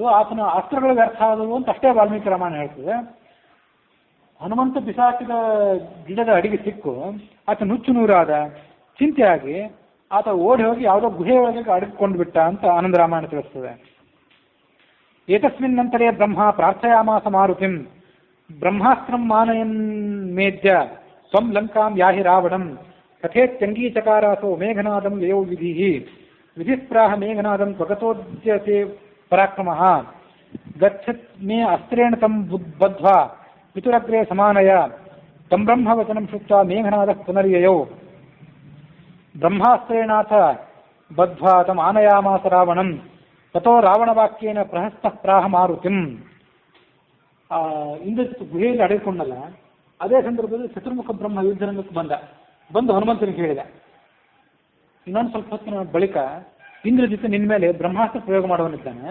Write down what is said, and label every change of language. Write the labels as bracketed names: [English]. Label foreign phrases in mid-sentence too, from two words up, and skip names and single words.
[Kannada] ಆತನ ಅಸ್ತ್ರಗಳು ವ್ಯರ್ಥ ಆದವು ಅಂತ ಅಷ್ಟೇ ವಾಲ್ಮೀಕಿ ರಾಮಾಯಣ ಹೇಳ್ತದೆ. ಹನುಮಂತ ಬಿಸಾಕಿದ ಗಿಡದ ಅಡಿಗೆ ಸಿಕ್ಕು ಆತ ನುಚ್ಚು ನೂರಾದ. ಚಿಂತೆಯಾಗಿ ಆತ ಓಡಿ ಹೋಗಿ ಯಾವುದೋ ಗುಹೆ ಒಳಗೆ ಅಡಗಿಕೊಂಡು ಬಿಟ್ಟ ಅಂತ ಆನಂದ ರಾಮಾಯಣ ತಿಳಿಸ್ತದೆ. [Sanskrit] ಏತಸ್ಮಿನ್ ನಂತರೇ ಬ್ರಹ್ಮ ಪ್ರಾರ್ಥಯಾಮಾಸ ಮಾರುತಿಂ ಬ್ರಹ್ಮಾಸ್ತ್ರಂ ಮಾನಯನ್ ಮೇದ್ಯ ಸ್ವಂ ಲಂಕಾಂ ಯಾಹಿ ರಾವಣಂ ಕಥೇತ್ಯಂಗೀಚಕಾರಾಸೋ ಮೇಘನಾದಂ ಯಯೌ ವಿಧಿಃ ವಿಧಿಸ್ಪ್ರಾಹ ಮೇಘನಾದಂ ಸ್ವಗತೋದ್ಯತೆ ಪರಾಕ್ರಮಃ ಗಚ್ಚತ್ ಮೇ ಅಸ್ತ್ರೇಣ ತಂ ಬದ್ಧ್ವಾ ಪಿತುರಗ್ರೇ ಸಮಾನಯ ತಂ ಬ್ರಹ್ಮವಚನಂ ಶುತ್ವಾ ಮೇಘನಾದಃ ಪುನರ್ಯಯೌ ಬ್ರಹ್ಮಾಸ್ತ್ರೇಣಾಥ ಬದ್ಧ್ವಾ ತಂ ಆನಯಾಮಾಸ ರಾವಣಂ ತಥೋ ರಾವಣವಾಕ್ಯೇನ ಪ್ರಹಸ್ತಃ ಪ್ರಾಹ ಮಾರುತಿಂ. [Kannada] ಇಂದ್ರಜಿತ್ ಗುಹೆಯಲ್ಲಿ ಅಡಗಿಕೊಂಡಲ್ಲ, ಅದೇ ಸಂದರ್ಭದಲ್ಲಿ ಚತುರ್ಮುಖ ಬ್ರಹ್ಮ ಯುದ್ಧರಂಗಕ್ಕೆ ಬಂದು ಹನುಮಂತನಿಗೆ ಹೇಳಿದ, ಇನ್ನೊಂದು ಸ್ವಲ್ಪ ಹೊತ್ತಿನ ಬಳಿಕ ಇಂದ್ರಜಿತ್ ನಿನ್ನ ಮೇಲೆ ಬ್ರಹ್ಮಾಸ್ತ್ರ ಪ್ರಯೋಗ ಮಾಡುವನಿದ್ದಾನೆ.